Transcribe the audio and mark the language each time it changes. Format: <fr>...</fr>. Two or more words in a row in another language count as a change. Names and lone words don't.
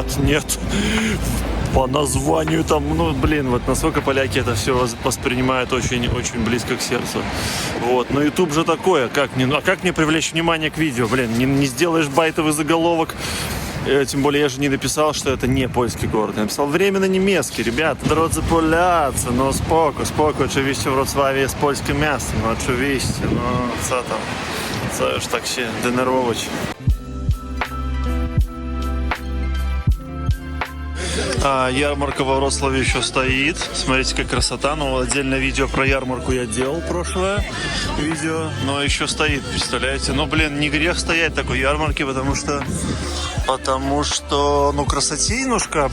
<ru>По названию там, вот насколько поляки это все воспринимают очень близко к сердцу. Вот, но YouTube же такое, как мне привлечь внимание к видео, не сделаешь байтовый заголовок, тем более я же не написал, что это не польский город, я написал временно немецкий, ребята,</ru> <pl>drodzy Polacy, spoko, oczywiście w Wrocławiu jest polskie miasto, oczywiście, co tam, co już tak się denerwować.</pl> <ru>Ярмарка во Вроцлаве еще стоит. Смотрите, какая красота. Отдельное видео про ярмарку я делал, прошлое видео. Но еще стоит, представляете? Не грех стоять такой ярмарке, потому что красотенушка.</ru>